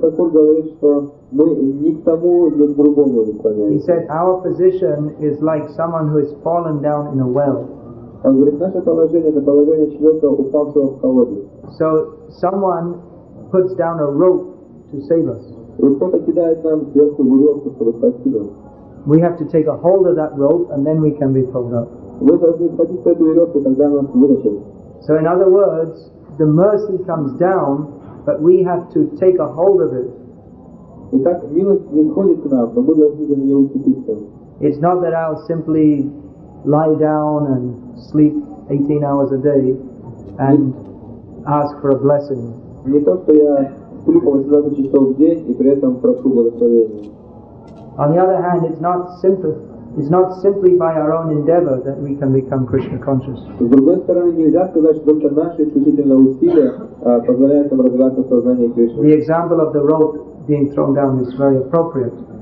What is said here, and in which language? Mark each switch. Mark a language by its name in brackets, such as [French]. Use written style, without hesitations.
[Russian] говорит, что мы ни к тому, ни к другому не склоняемся. [English] He said our position is like someone who has fallen down in a well. [Russian] Он говорит, наше положение — это положение человека, упавшего в колодец. [English] So someone puts down a rope to save us. [Russian] И кто-то кидает нам сверху веревку, чтобы спасти нас. [English] We have to take a hold of that rope and then we can be pulled up. [Russian] Вы должны схватить эту веревку, когда нас вытащат. [English] So in other words, the mercy comes down, but we have to take a hold of it. [Russian] Итак, милость не сходит к нам, но мы должны за нее уцепиться. [English] It's not that I'll simply lie down and sleep 18 hours a day and ask for a blessing. [Russian] Не то, что я сплю по 18 часов в день и при этом прошу благословения. [English] On the other hand, it's not simply by our own endeavor that we can become Krishna conscious. [Russian] С другой стороны, нельзя сказать, что только наши исключительно усилия позволяют нам развиваться в сознании Кришны. [English] The example of the rope being thrown down is very appropriate.